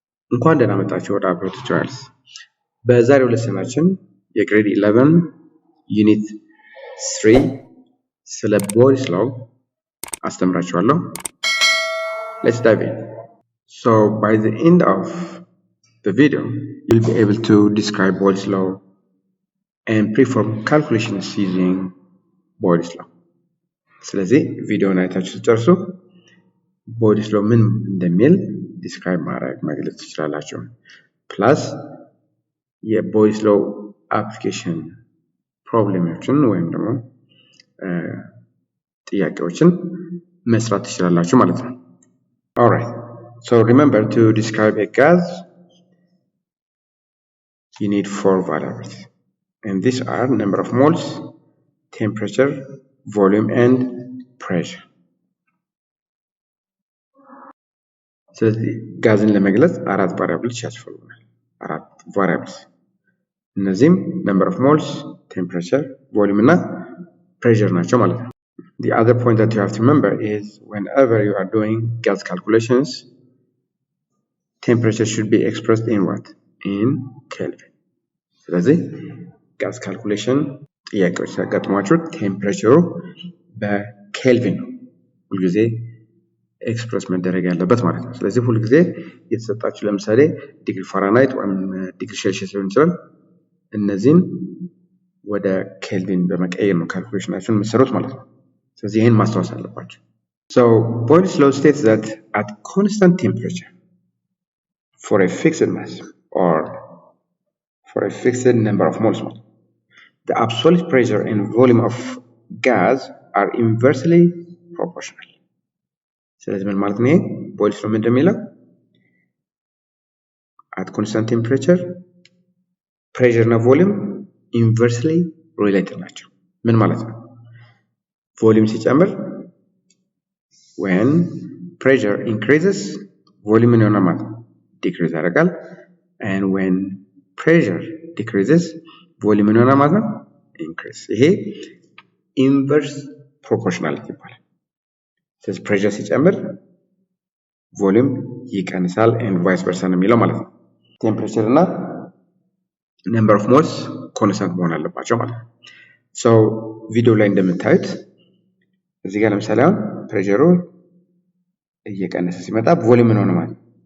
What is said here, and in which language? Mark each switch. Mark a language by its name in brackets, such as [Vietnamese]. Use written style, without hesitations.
[Amharic] እንኳን ደህና መጣችሁ ወደ Abro Tutorials። በዛሬው ሌሰናችን የግሬድ 11 ዩኒት 3 ስለ Boyle's law አስተምራችኋለሁ። [English] Let's dive in. So by the end of the video, you'll be able to describe Boyle's law and perform calculations using Boyle's law. [Amharic] ስለዚህ ቪዲዮውን አይታችሁ ስትጨርሱ Boyle's law ምን እንደሚል ዲስክራይብ ማድረግ መግለጽ ትችላላችሁ። ፕላስ የቦይስ ሎው አፕሊኬሽን ፕሮብሌሞችን ወይም ደግሞ ጥያቄዎችን መስራት ትችላላችሁ ማለት ነው። [English] Alright. So remember to describe a gas you need 4 variables. And these are number of moles, temperature, volume and pressure. [Amharic] ስለዚህ ጋዝን ለመግለጽ አራት ቫሪያብልስ ያስፈልጉናል። አራት ቫሪያብልስ እነዚህም number of moles, temperature, volume እና pressure ናቸው ማለት ነው። [English] The other point that you have to remember is whenever you are doing gas calculations, temperature should be expressed in what? In Kelvin. [Amharic] ስለዚህ gas calculation ጥያቄዎች ሲያጋጥሟችሁ ቴምፕሬቸሩ በኬልቪን ነው ሁልጊዜ ኤክስፕረስ መደረግ ያለበት ማለት ነው። ስለዚህ ሁሉ ጊዜ የተሰጣችሁ ለምሳሌ ዲግሪ ፋራናይት ወይም ዲግሪ ሴልሺየስ ሊሆን ይችላል። እነዚህን ወደ ኬልቪን በመቀየር ነው ካልኩሌሽናችሁን የምትሰሩት ማለት ነው። ስለዚህ ይሄን ማስተዋወስ አለባችሁ። [English] So Boyle's law states that at constant temperature for a fixed mass or for a fixed number of moles, the absolute pressure and volume of gas are inversely proportional. [Amharic] ስለዚህ ምን ማለት ነው? ቦይልስ ሎው እንደሚለው [English] at constant temperature pressure [Amharic] እና [English] volume inversely related [Amharic] ናቸው። ምን ማለት ነው? [English] volume [Amharic] ሲጨምር [English] when pressure increases volume [Amharic] ምን ይሆናል ማለት ነው? [English] decrease [Amharic] ያደርጋል [English] and when pressure decreases volume [Amharic] ምን ይሆናል ማለት ነው? increase። ይሄ inverse proportionality ይባላል። ስለዚህ ፕሬሸር ሲጨምር ቮሊዩም ይቀንሳል [English] and vice versa [Amharic] ነው የሚለው ማለት ነው። ቴምፕሬቸር እና number of moles ኮንስታንት መሆን አለባቸው ማለት ነው። so ቪዲዮ ላይ እንደምታዩት እዚህ ጋር ለምሳሌ አሁን ፕሬሸሩ እየቀነሰ ሲመጣ ቮሊዩም ምን ሆነ ማለት ነው?